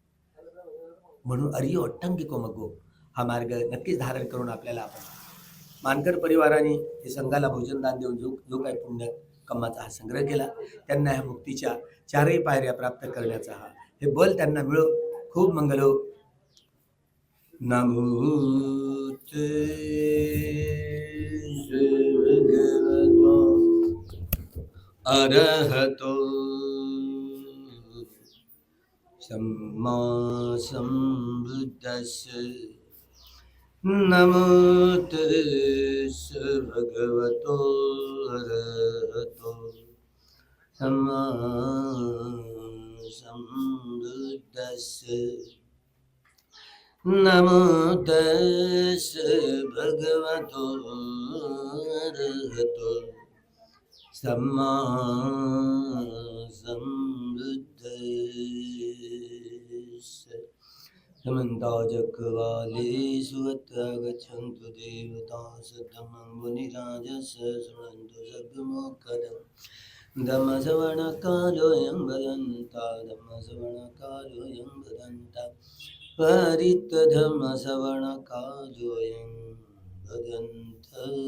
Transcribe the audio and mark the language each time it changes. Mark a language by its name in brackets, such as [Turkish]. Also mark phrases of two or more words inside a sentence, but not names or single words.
[Marathi] म्हणून [Pali] अरियो अट्टंगिको मग्गो [Marathi] हा मार्ग नक्कीच धारण करून आपल्याला आपण मानकर परिवाराने हे संघाला भोजनदान देऊन जो काही पुण्य कमाचा हा संग्रह केला, त्यांना ह्या मुक्तीच्या चारही पायऱ्या प्राप्त करण्याचा हे बल त्यांना मिळो. खूप मंगल हो. [Pali] नमोते भगवतो अरहतो सम्मा सम्बुद्धस्स. नमो तस्स भगवतो अरहतो सम्मा सम्बुद्धस्स. नमो तस्स भगवतो अरहतो सम्मा सम्बुद्धस्स. [Sanskrit] समन्ता चक्रवालेषु अत्र गच्छन्तु देवताः सद्धम्मं मुनिराजस्य शृण्वन्तु सद्गुणोत्कटं. [Pali] धम्मश्रवणकालोऽयं भदन्ता धम्मश्रवणकालोऽयं भदन्ता परितधम्मश्रवणकालोऽयं भदन्ता.